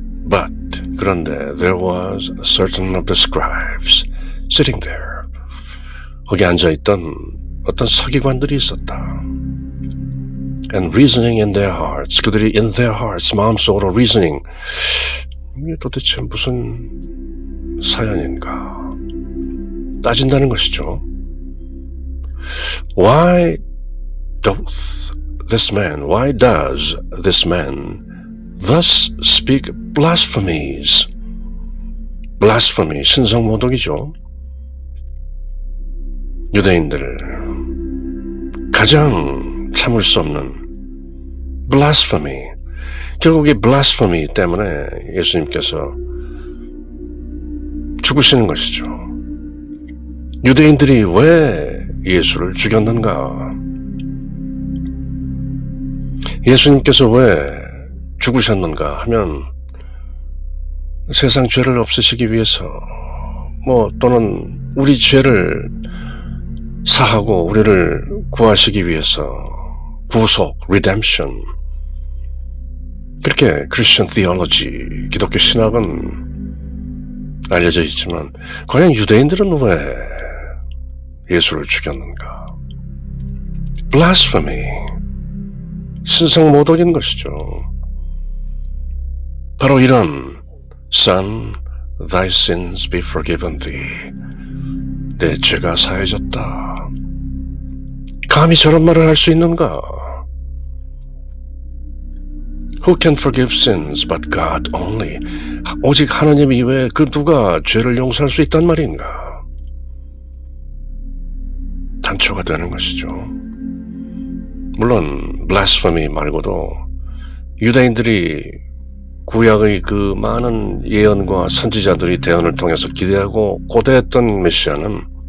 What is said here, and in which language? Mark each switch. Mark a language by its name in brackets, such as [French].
[English] But [Korean] 그런데 [English] there was a certain of the scribes sitting there. [Korean] 거기 앉아있던 어떤 서기관들이 있었다. [English] And reasoning in their hearts. [Korean] 그들이 [English] in their hearts [Korean] 마음속으로 [English] reasoning. [Korean] 이게 도대체 무슨 사연인가? 따진다는 것이죠. [English] Why does this man thus speak blasphemies? [Korean] blasphemy, 신성모독이죠. 유대인들 가장 참을 수 없는 blasphemy. 결국 이 blasphemy 때문에 예수님께서 죽으시는 것이죠. 유대인들이 왜 예수를 죽였는가? 예수님께서 왜 죽으셨는가 하면 세상 죄를 없애시기 위해서 또는 우리 죄를 사하고 우리를 구하시기 위해서 구속, redemption 그렇게 Christian theology, 기독교 신학은 알려져 있지만 과연 유대인들은 왜 예수를 죽였는가? blasphemy, 신성모독인 것이죠. 바로 이런 [English] Son, thy sins be forgiven thee. [Korean] 내 죄가 사해졌다. 감히 저런 말을 할 수 있는가? [English] Who can forgive sins but God only? [Korean] 오직 하나님 이외에 그 누가 죄를 용서할 수 있단 말인가? 단초가 되는 것이죠. 물론 blasphemy 말고도 유대인들이 구약의 그 많은 예언과 선지자들이 대언을 통해서 기대하고 고대했던 메시아는